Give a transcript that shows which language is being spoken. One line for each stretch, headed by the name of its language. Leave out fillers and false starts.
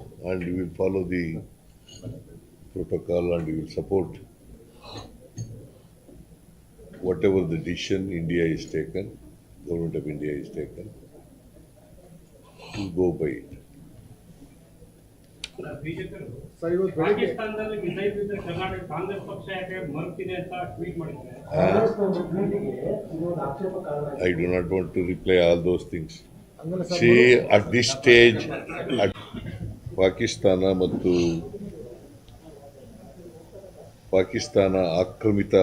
English: And we will follow the protocol and we will support whatever the decision India is taken, government of India is taken, to go by it.
Kannada: Sir ಇವತ್ತು ಬೆಳಿಗ್ಗೆ ಪಾಕಿಸ್ತಾನದಲ್ಲಿ missile ಬಿದ್ದರೆ ಕರ್ನಾಟಕ ಕಾಂಗ್ರೆಸ್ ಪಕ್ಷ ಯಾಕೆ ಮರುತ್ತಿದೆ ಅಂತ tweet ಮಾಡಿದ್ದಾರೆ.
English: I do not want to reply all those things.
Kannada: ಹಂಗಲ್ಲ sir
English: See, at this stage,
Kannada: Pakistan ಮತ್ತು ಪಾಕಿಸ್ತಾನ ಆಕ್ರಮಿತ